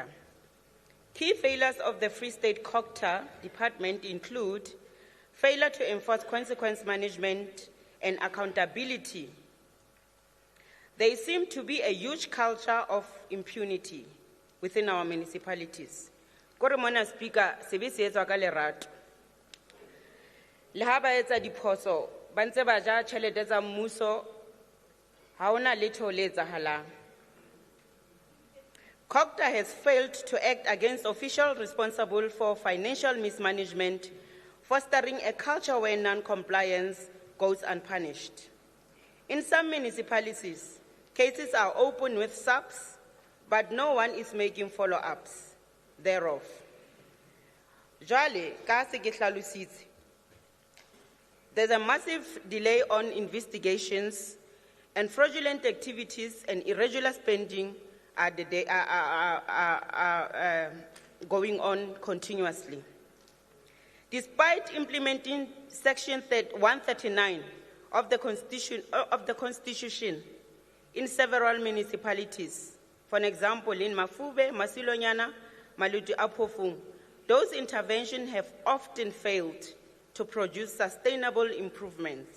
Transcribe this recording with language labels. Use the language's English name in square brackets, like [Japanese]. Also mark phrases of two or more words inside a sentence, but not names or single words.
[English] Key failures of the Free State COGTA department include failure to enforce consequence management and accountability. There seems to be a huge culture of impunity within our municipalities. [Southern Sotho] Kore mona Speaker, sebe se etswa ka lerato. Le ha ba etsa diphoso, ba ntse ba ja tjhelete tsa mmuso, ha hona letho le etsahalang. [English] COGTA has failed to act against officials responsible for financial mismanagement, fostering a culture where non-compliance goes unpunished. In some municipalities, cases are open with SAPs, but no one is making follow-ups thereof. [Southern Sotho] Jwale, ka se ke hlalositse, [English] there's a massive delay on investigations, and fraudulent activities and irregular spending are going on continuously. Despite implementing Section 139 of the Constitution in several municipalities, for example, in Mafube, Masilonyana, Maluti Apofung, those interventions have often failed to produce sustainable improvements.